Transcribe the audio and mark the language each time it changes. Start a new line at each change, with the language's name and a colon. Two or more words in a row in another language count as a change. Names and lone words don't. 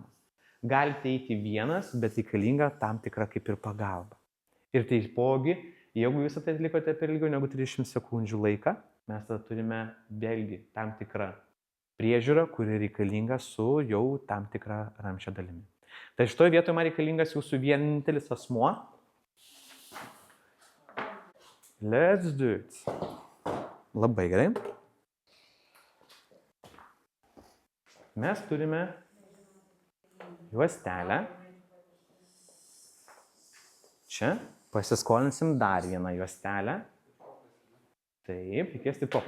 Lithuanian: Galite eiti vienas, bet reikalinga tam tikra kaip ir pagalba. Ir taipogi, jeigu jūs tai atlikote per ilgiau negu 30 sekundžių laiką, mes tada turime vėlgi tam tikrą priežiūrą, kuri reikalinga su jau tam tikra ramsčio dalimi. Tai šitoje vietoje man reikalingas jūsų vienintelis asmuo.
English: Let's do it.
Lithuanian: Labai gerai. Mes turime juostelę. Čia pasiskolinsim dar vieną juostelę. Taip, reikės taip tokios.